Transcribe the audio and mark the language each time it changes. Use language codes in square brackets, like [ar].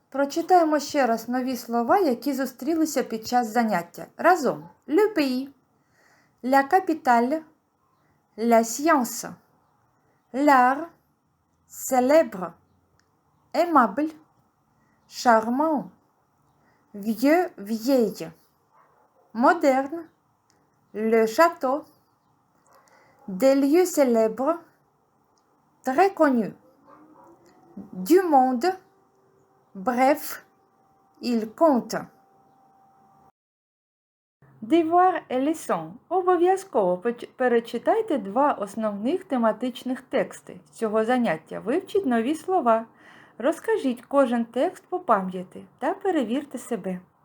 [uk] Прочитаємо ще раз нові слова, які зустрілися під час заняття. Разом. [fr] Le pays, la capitale, la science, l'art, célèbre, aimable, charmant, vieux, vieille, moderne, le château, des lieux célèbres, très connus, du monde, bref, il compte. Devoir et leçon. [uk] Обов'язково перечитайте два основних тематичних тексти цього заняття. Вивчіть нові слова. Розкажіть кожен текст по пам'яті та перевірте себе.